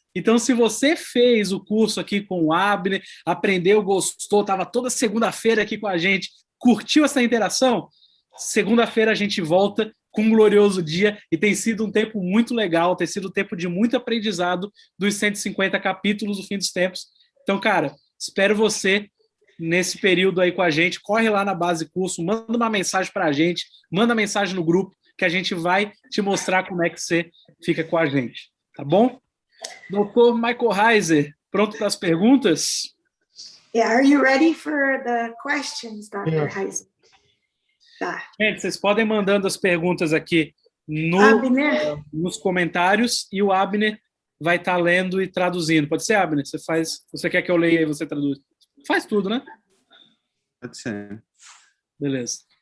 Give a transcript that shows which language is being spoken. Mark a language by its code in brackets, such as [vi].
[pt] Então, se você fez o curso aqui com o Abner, aprendeu, gostou, estava toda segunda-feira aqui com a gente, curtiu essa interação, segunda-feira a gente volta com um glorioso dia, e tem sido um tempo muito legal, tem sido um tempo de muito aprendizado dos 150 capítulos do Fim dos Tempos. Então, cara, espero você nesse período aí com a gente. Corre lá na base curso, manda uma mensagem para a gente, manda mensagem no grupo, que a gente vai te mostrar como é que você fica com a gente, tá bom? Dr. Michael Heiser, pronto para as perguntas? [en] Yeah, are you ready for the questions, Dr. Yeah. [pt] Heiser? Tá. Gente, vocês podem mandando as perguntas aqui nos comentários, e o Abner vai estar lendo e traduzindo. Pode ser, Abner? Você quer que eu leia e você traduz? Faz tudo, né? Pode ser. Beleza.